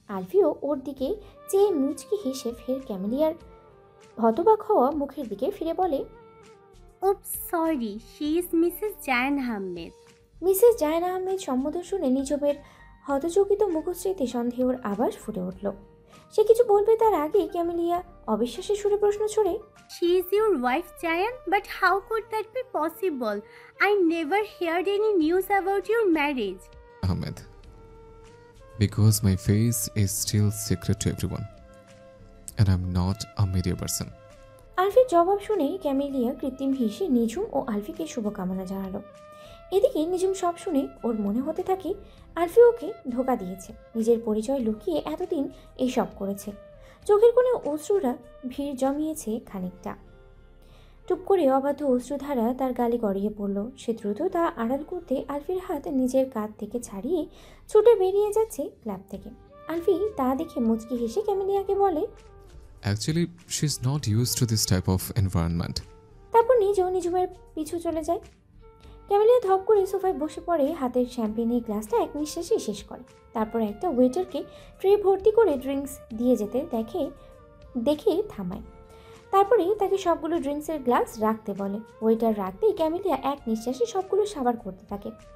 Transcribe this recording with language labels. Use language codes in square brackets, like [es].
[bn] আলফিও ওর দিকে চেয়ে মুচকি হেসে ফের ক্যামেলিয়ার হতবাক হওয়া মুখের দিকে ফিরে বলে, [en] Oops, sorry. She is Mrs. Jan Ahmed. [bn] Mrs জায়ন Ahmed সম্বোধন শুনে নিঝুমের হতচকিত মুখশ্রীতে সন্দেহের আভাস ফুটে উঠল। সে কিছু বলবে তার আগে ক্যামেলিয়া অবিশ্বাসের সুরে প্রশ্ন ছড়ে, [en] She is your wife, Jan? But how could that be possible? I never heard any news about your marriage. Ahmed, because my face is still secret to everyone and I'm not a media person. [bn] আলফির জবাব শুনে camellia কৃত্রিম হেসে নিঝুম ও আলফিকে শুভকামনা জানালো। এদিকে নিঝুম সব শুনে ওর মনে হতে থাকে আলফি ওকে ধোকা দিয়েছে, নিজের পরিচয় লুকিয়ে এতদিন এইসব করেছে। চোখের কোণে অশ্রুরা ভিড় জমিয়েছে খানিকটা। টুপ করে অবাধ্য অশ্রুধারা তার গালে গড়িয়ে পড়ল। সে দ্রুত তা আড়াল করতে আলফির হাত নিজের কাঁধ থেকে ছাড়িয়ে ছুটে বেরিয়ে যাচ্ছে ক্লাব থেকে। আলফি তা দেখে মুচকি হেসে ক্যামেলিয়াকে বলে, [en] Actually, she's not used to this type of environment. [bn] তারপর নিজেও নিঝুমের পিছু চলে যায়। ক্যামেলিয়া ধপ করে সোফায় বসে পড়ে, হাতের শ্যাম্পেনের গ্লাসটা এক নিঃশ্বাসে শেষ করে। তারপর একটা ওয়েটারকে ট্রে ভর্তি করে ড্রিঙ্কস দিয়ে যেতে দেখে থামায়। তারপরে তাকে সবগুলো ড্রিঙ্কসের গ্লাস রাখতে বলে। ওয়েটার রাখতেই ক্যামেলিয়া এক নিঃশ্বাসে সবগুলো সাবার করতে থাকে।